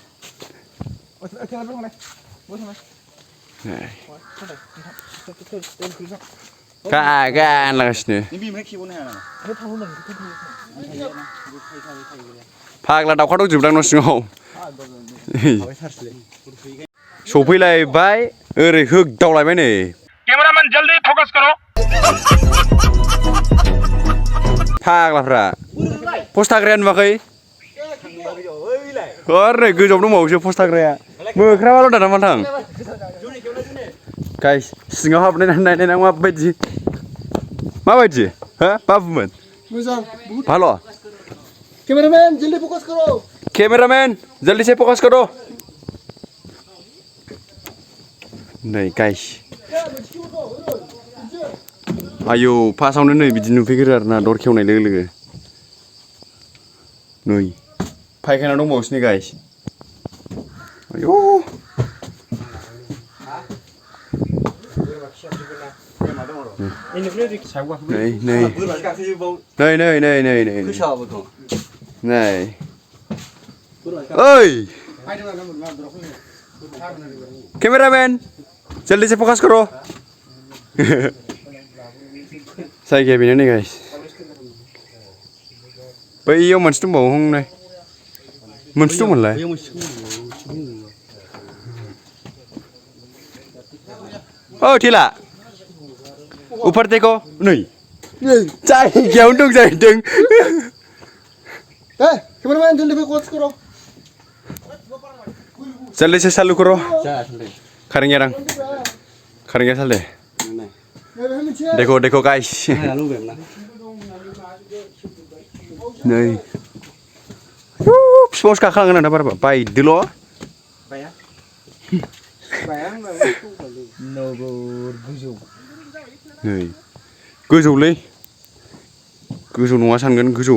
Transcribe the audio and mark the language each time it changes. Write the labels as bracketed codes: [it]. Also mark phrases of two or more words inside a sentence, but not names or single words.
[brx] गानलागासिनो फाग्ला दाउखा दंजोबोदां न' सिङाव सफैलायबाय ओरै होगदावलायबाय नै [hi] कैमरामैन जल्दी फोकस करो [brx] फाग्लाफ्रा पस्टाग्राया नुवाखै ओरै गोजौआव दंबावोसो पस्टाग्राया मोख्राबाल' दाना माथां गाइस सिङाव हाबनानै नायनाय माबायदि हो बाबुमोन मोजां भालो [hi] कैमरामैन जल्दी फोकस करो कैमरामैन जल्दी से फोकस करो [brx] नै गाइस आयौ फार्स्टआवनो नै बिदि नुफैग्रो आरोना दर खेवनाय लोगो लोगो नै फायखाना दंबावोसो नै गाइस आयौ [hi] नै ओइ कैमरामैन जल्दी से फोकस करो [brx] जायगाया बेनो नै गाइस बैयाव मोनसे दंबावो हंनाय मोनसे दंमोनलाय ओ थेला [hi] ऊपर देखो [brx] नै जायगायावनो दं जाहैदों [hi] कैमरामैन जल्दी फोकस करो जल्दी से चालू करो करेंगे चल दे देखो [brx] गाइस नै फिफांआवसो गाखोलांगोन आं दा बारबा बायदोल' नै गोजौलै गोजौ नङा सानगोन गोजौ